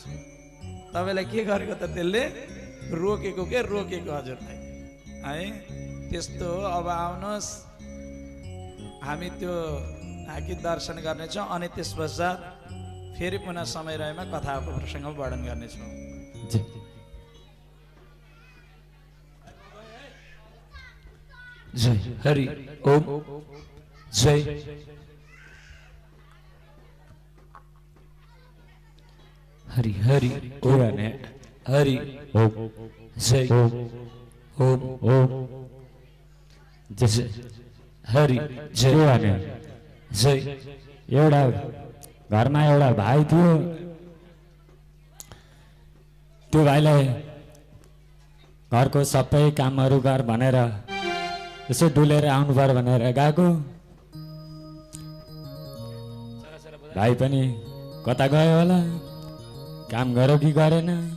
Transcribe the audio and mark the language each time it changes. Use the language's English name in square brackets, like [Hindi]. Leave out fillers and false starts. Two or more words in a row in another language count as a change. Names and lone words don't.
[Nepali] तपाईँलाई के गरेको त त्यसले? रोकेको के रोकेको हजुरलाई है। त्यस्तो अब आउनुहोस्, हामी त्यो आँखी दर्शन गर्नेछौँ अनि त्यस पश्चात फेरि पुनः समय रहेमा कथाको प्रसङ्ग वर्णन गर्नेछौँ। जय हरि ओम। जय हरि हरि ओम। हरि ओम। जय ओम ओम। जय हरि जय। जय। एउटा घरमा एउटा भाइ थियो, त्यो भाइलाई घरको सबै कामहरू गर भनेर यसो डुलेर आउनु पर्यो भनेर गएको। भाइ पनि कता गयो होला, काम गर्यो कि गरेन।